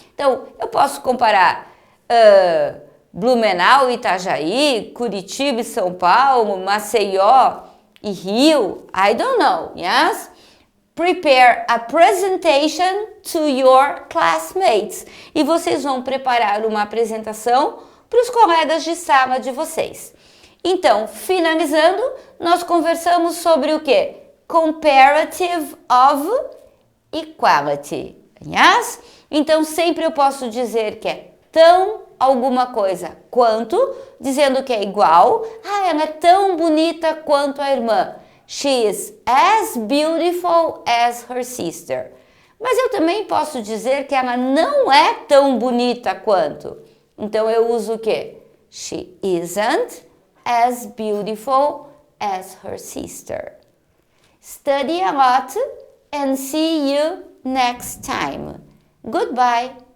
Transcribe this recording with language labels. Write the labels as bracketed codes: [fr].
[pt] Então, eu posso comparar Blumenau e Itajaí, Curitiba e São Paulo, Maceió e Rio, [en] I don't know, yes? Prepare a presentation to your classmates. [pt] E vocês vão preparar uma apresentação para os colegas de sala de vocês. Então, finalizando, nós conversamos sobre o que? [en] Comparative of equality. Yes? [pt] Então, sempre eu posso dizer que é tão alguma coisa quanto, dizendo que é igual. Ah, ela é tão bonita quanto a irmã. [en] She is as beautiful as her sister. [pt] Mas eu também posso dizer que ela não é tão bonita quanto. Então eu uso o quê? [en] She isn't as beautiful as her sister. Study a lot and see you next time. Goodbye.